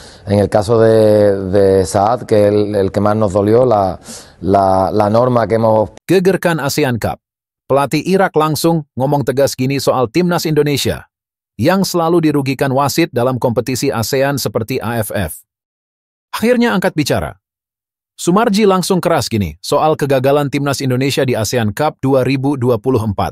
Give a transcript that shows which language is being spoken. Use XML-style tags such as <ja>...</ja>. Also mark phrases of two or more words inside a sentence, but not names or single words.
<es>En el caso de Saad, que es el que más nos dolió, la norma que hemos...</es> <id>Gegerkan ASEAN Cup. Pelatih Irak langsung ngomong tegas gini soal timnas Indonesia, yang selalu dirugikan wasit dalam kompetisi ASEAN seperti AFF. Akhirnya angkat bicara. Sumarji langsung keras gini soal kegagalan timnas Indonesia di ASEAN Cup 2024.</id>